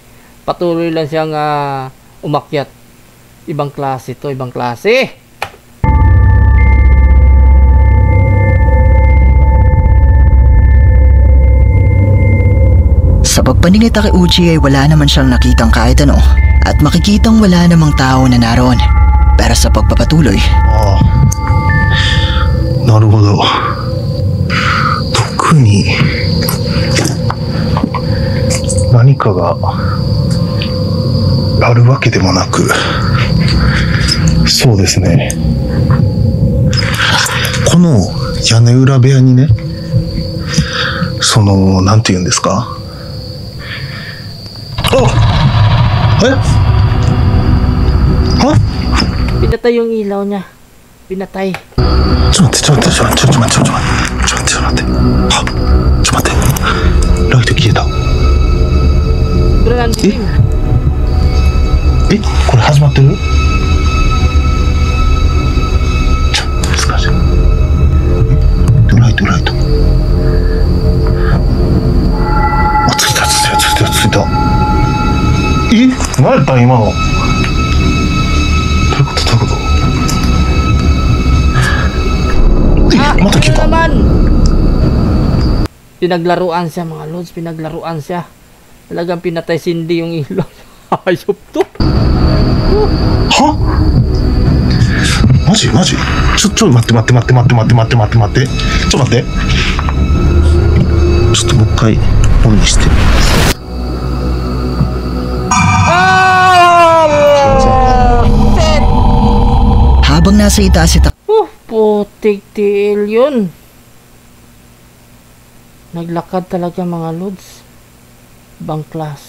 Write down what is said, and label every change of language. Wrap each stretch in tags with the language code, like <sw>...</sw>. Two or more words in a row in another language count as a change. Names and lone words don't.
<tl>Patuloy lang siyang umakyat. Ibang klase to, ibang klase. Sa pagpanig ni Takeuchi ay wala naman siyang nakitang kahit ano at makikitang wala namang tao na naroon. Pero sa pagpapatuloy,</tl> <ja>ああ、なるほど。特に何かがあるわけでもなく、そうですね。この屋根裏部屋にね、そのなんて言うんですか。あ、え？は？</ja> <tl>Pinatay yung ilaw niya. Pinatay.</tl> <ja>ちょっと待って、ちょっと待って、は、ちょっと待って。ライト消えた。</ja> <tl>Pero nandun.</tl> <ja>え、これ始まってる？難しい。ライト。あ、ついた。え、何やったん今の？どういうこと？また消えた。</ja> <tl>naman. Pinaglaruan siya mga lods, pinaglaruan siya. Talagang pinatay Cindy yung ilaw. Ayop to.</tl> <ja>は？マジ？ちょっと待って。ちょっと待って。ちょっともう一回オンにして。</ja> <tl>habang nasa itaas si Putik tiil yun. Naglakad talaga mga lods. Bang klase.</tl>